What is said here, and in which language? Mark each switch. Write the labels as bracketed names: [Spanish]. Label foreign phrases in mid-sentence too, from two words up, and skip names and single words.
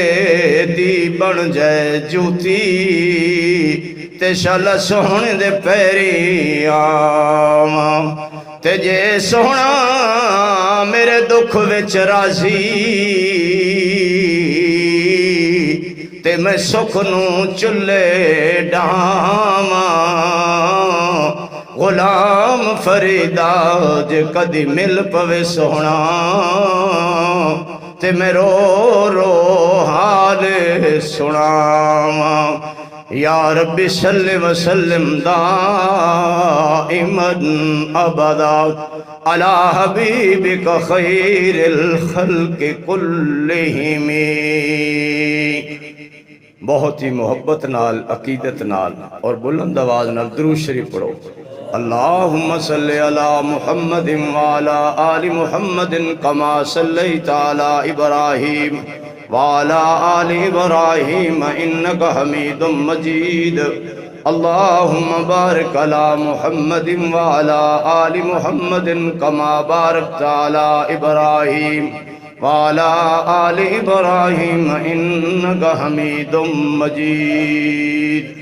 [Punjabi] دی بن جائے جوتی تے شل سونے دے پیری آما تے جے سونا میرے دکھ وچ راضی تے میں سکھ نو چلے ڈاما غلام فریدا جے کدی مل پوے سونا تے میں رو رو حال سناما [Arabic] یا رب صلی وسلم دائما ابدا علی حبیبک خیر الخلق کلہم۔ [Punjabi] بہت ہی محبت نال عقیدت نال اور بلند آواز نال درود شریف پڑھو۔ [Arabic] اللہم صلی علی محمد وعلی آل محمد کما صلیت علی ابراہیم وعلی آل ابراہیم انک حمید مجید۔ اللہم بارک علی محمد وعلی آل محمد کما بارکت علی ابراہیم وعلی آل ابراہیم انک حمید مجید۔